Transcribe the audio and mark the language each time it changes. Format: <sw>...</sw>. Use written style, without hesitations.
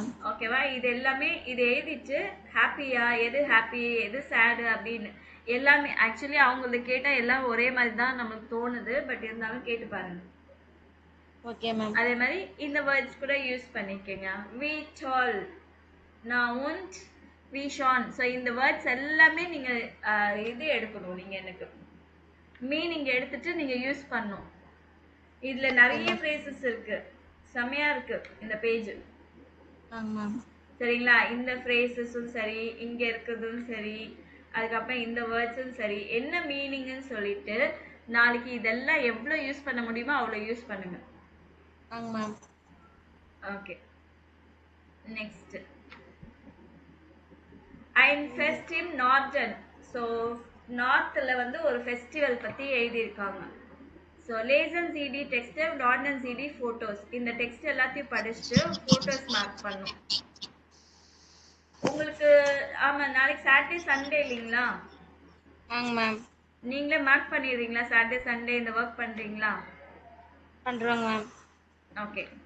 <ta>ஓகேவா? இது எல்லாமே இது எழுதிட்டு ஹாப்பியா, எது ஹாப்பி எது சேடு அப்படின்னு எல்லாமே ஆக்சுவலி அவங்களுக்கு கேட்டா எல்லாம் ஒரே மாதிரி தான் நமக்கு தோணுது, பட் இருந்தாலும் கேட்டு பாருங்க. Okay ma'am. அதே மாதிரி இந்த வேர்ட்ஸ் கூட யூஸ் பண்ணிக்கங்க. we told, நான் und, we shone. ஸோ இந்த வேர்ட்ஸ் எல்லாமே நீங்க இது எடுக்கணும். நீங்க எனக்கு மீனிங் எடுத்துட்டு நீங்க யூஸ் பண்ணணும். இதுல நிறைய ஃப்ரேசஸ் இருக்கு, செமையா இருக்கு இந்த பேஜ். சரிங்களா? இந்த ஃப்ரேசஸும் சரி, இங்க இருக்கிறதும் சரி, அதுக்கப்புறம் இந்த வேர்ட்ஸும் சரி, என்ன மீனிங்னு சொல்லிட்டு நாளைக்கு இதெல்லாம் எவ்வளவு யூஸ் பண்ண முடியுமோ அவ்வளவு யூஸ் பண்ணுங்க. Okay.</ta> <de>நெக்ஸ்ட் ein Fest im Norden.</de> <ta>So நார்த்ல வந்து ஒரு ஃபெஸ்டிவல் பத்தி எழுதியிருக்காங்க.</ta> <de>ஸோ lesen Sie die Texte und ordnen Sie die Fotos.</de> <ta>இந்த டெக்ஸ்ட் எல்லாத்தையும் படிச்சுட்டு போட்டோஸ் மார்க் பண்ணும். உங்களுக்கு ஆமா நாளைக்கு சாட்டர்டே சண்டே இல்லைங்களா? நீங்களே மார்க் பண்ணிடுறீங்களா? சாட்டர்டே சண்டே இந்த ஒர்க் பண்றீங்களா? பண்றோங்க மேம். ஓகே.</ta>